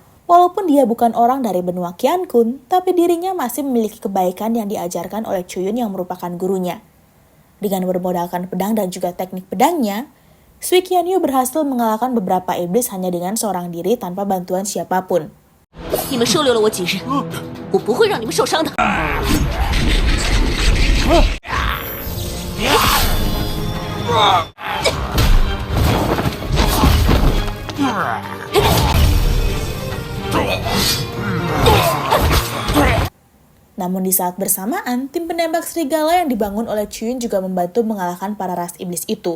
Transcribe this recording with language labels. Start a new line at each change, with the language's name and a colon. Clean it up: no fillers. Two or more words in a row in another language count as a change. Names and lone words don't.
Indonesian: Walaupun dia bukan orang dari benua Qiankun, tapi dirinya masih memiliki kebaikan yang diajarkan oleh Chuyun yang merupakan gurunya. Dengan bermodalkan pedang dan juga teknik pedangnya, Sui Qianyu berhasil mengalahkan beberapa iblis hanya dengan seorang diri tanpa bantuan siapapun.
Chinese: 你们收留了我几日，我不会让你们受伤的。
Indonesian: Namun di saat bersamaan, tim penembak serigala yang dibangun oleh Chuyun juga membantu mengalahkan para ras iblis itu.